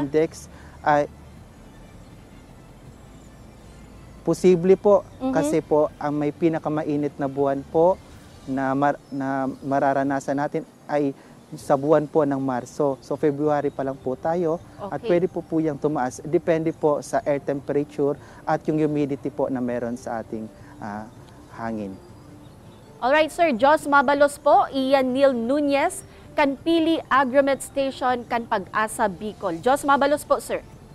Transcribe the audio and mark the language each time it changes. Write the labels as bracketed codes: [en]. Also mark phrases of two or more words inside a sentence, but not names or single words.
[tl] Heat index ay posible po kasi po ang may pinakamainit na buwan po na mararanasan natin ay sa buwan po ng Marso. So February pa lang po tayo at pwede po yung tumaas. Depende po sa [en] air temperature [tl] at yung humidity po na meron sa ating hangin. [bik] Alright, sir. Jos mabalos po, Ian Neil Nunez, kan Pili Agromet Station, kan Pag-asa, Bicol. Jos mabalos po, sir.